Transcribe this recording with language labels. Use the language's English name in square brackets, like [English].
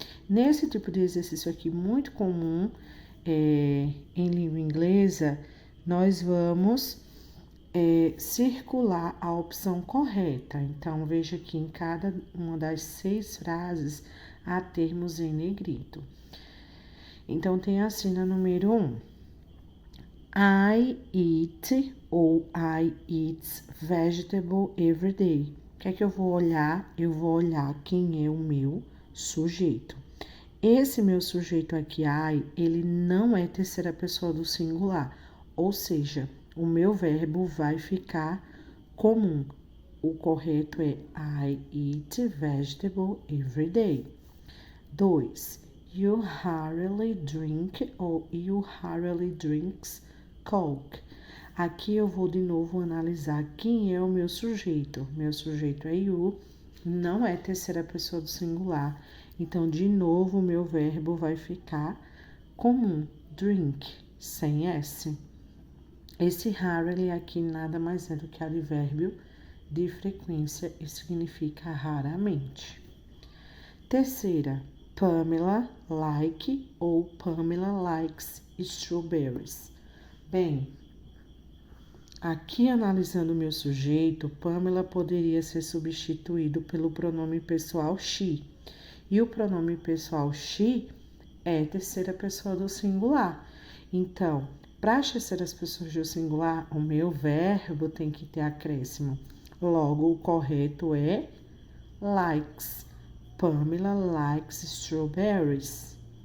[Portuguese] Nesse tipo de exercício aqui, muito comum em língua inglesa, nós vamos circular a opção correta. Então, veja que em cada uma das 6 frases há termos em negrito. Então, tem assim na número 1. [English] I eat ou I eat vegetable every day. [Portuguese] O que é que eu vou olhar? Eu vou olhar quem é o meu sujeito. Esse meu sujeito aqui, I, ele não é terceira pessoa do singular, ou seja, o meu verbo vai ficar comum. O correto é [English] I eat vegetable every day. 2. You hardly drink ou you hardly drinks Coke. [Portuguese] Aqui eu vou de novo analisar quem é o meu sujeito. Meu sujeito é you, não é terceira pessoa do singular. Então, de novo, o meu verbo vai ficar comum, drink, sem S. Esse rarely aqui nada mais é do que advérbio de frequência e significa raramente. [English] Terceira, Pamela like ou Pamela likes strawberries. [Portuguese] Bem, aqui analisando o meu sujeito, Pamela poderia ser substituído pelo pronome pessoal she. E o pronome pessoal she é terceira pessoa do singular. Então, para as terceiras pessoas do singular, o meu verbo tem que ter acréscimo. Logo, o correto é likes. [English] Pamela likes strawberries.